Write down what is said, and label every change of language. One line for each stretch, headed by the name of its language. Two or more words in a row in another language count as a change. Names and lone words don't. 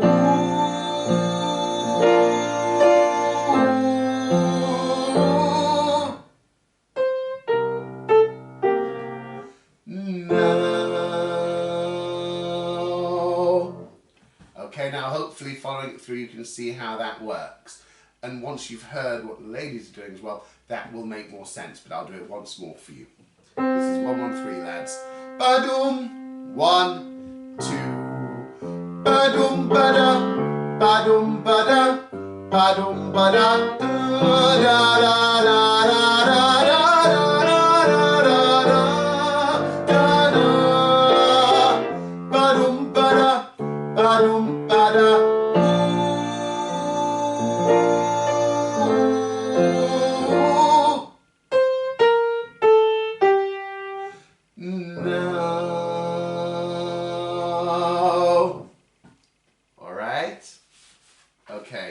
English: Okay, now hopefully following it through you can see how that works. And once you've heard what the ladies are doing as well, that will make more sense, but I'll do it once more for you. This is 1, 1, 3, lads. Badum, 1, 2. Badum bada, badum bada, badum bada, da da da da da da da da. Badum bada, badum bada. No. All right. Okay.